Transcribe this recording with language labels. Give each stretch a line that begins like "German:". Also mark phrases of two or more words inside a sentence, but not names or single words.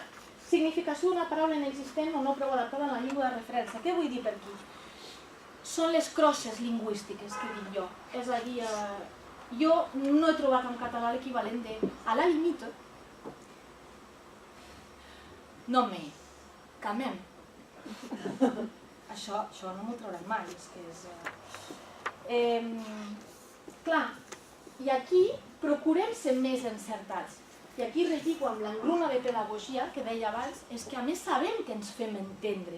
Catalan: Significació d'una paraula inexistent o no prou adaptada en la llengua de referència. Què vull dir per aquí? Són les crosses lingüístiques que dic jo, és a dir, jo no he trobat en català l'equivalent de
French: a la limite, no me, quand même.
Catalan: Això no m'ho trauran mai, és que és... Clar, i aquí procurem ser més encertats. I aquí relligo amb l'engruna de pedagogia que deia abans, és que a més sabem que ens fem entendre.